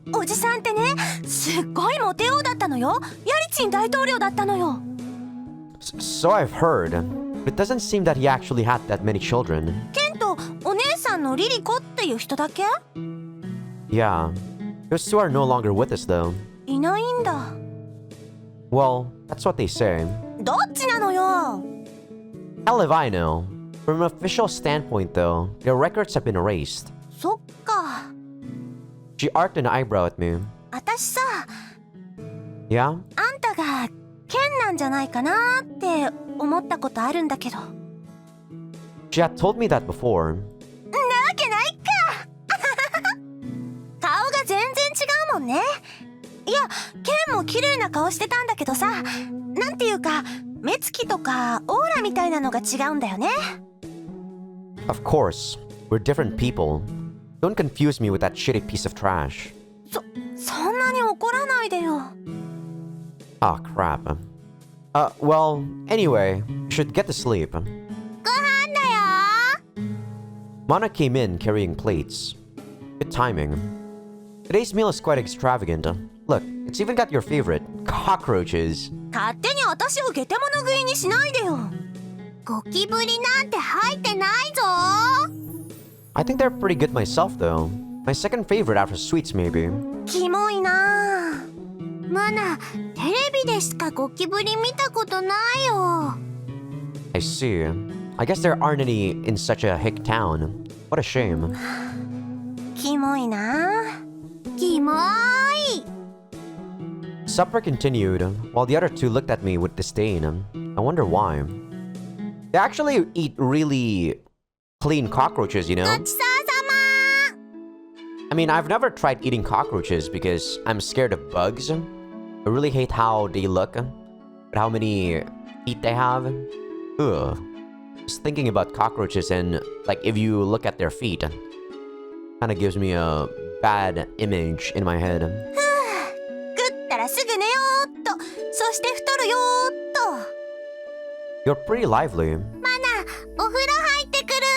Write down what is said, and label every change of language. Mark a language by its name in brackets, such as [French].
[Japanese] おじさんってね、すっごいモテ王だったのよ。ヤリチン大統領だったのよ。 [English] So I've heard. It doesn't seem that he actually had that many children. [Japanese] ケンとお姉さんのリリコっていう人だけ [English] Yeah. Those two are no longer with us though. [Japanese] いないんだ。 [English] Well, that's what they say. [Japanese] どっちなのよ。 [English] Hell if I know. From an official standpoint though, their records have been erased. [Japanese] そっか。 [English] She arched an eyebrow at me. [Japanese] 私さ、 [English] Yeah? [Japanese] あんたがケンなんじゃないかなって思ったことあるんだけど。なわ [English] She had told me that before. [Japanese] けないか顔が全然違うもんね。いや、ケンも綺麗な顔してたんだけどさ、なんていうか、目つきとかオーラみたいなのが違うんだよね。 [English] Of course, we're different people. Don't confuse me with that shitty piece of trash. [Japanese] そんなに怒らないでよ。 [English] Ah, crap. Well, anyway, you should get to sleep. [Japanese] ご飯だよ。 [English] Mana came in carrying plates. Good timing. Today's meal is quite extravagant. Look, it's even got your favorite, cockroaches. [Japanese] 勝手に私をゲテモノ食いにしないでよ。ゴキブリなんて入ってないぞ。 [English] I think they're pretty good myself, though. My second favorite after sweets, maybe. [Japanese] キモいな。マナ、テレビでしかゴキブリ見たことないよ。 [English] I see. I guess there aren't any in such a hick town. What a shame. [Japanese] キモいな。キモい。 [English] Supper continued, while the other two looked at me with disdain. I wonder why. They actually eat really clean cockroaches, you [Japanese] ご [English] know? [Japanese] ちそうさま。 [English] I mean, I've never tried eating cockroaches because I'm scared of bugs. I really hate how they look, but how many feet they have. Ugh. Just thinking about cockroaches and, like, if you look at their feet, kind of gives me a bad image in my head. [Japanese] 食ったらすぐ寝よーっと。そして太るよーっと。 [English] You're pretty lively. [Japanese] マナ、お風呂入ってくる。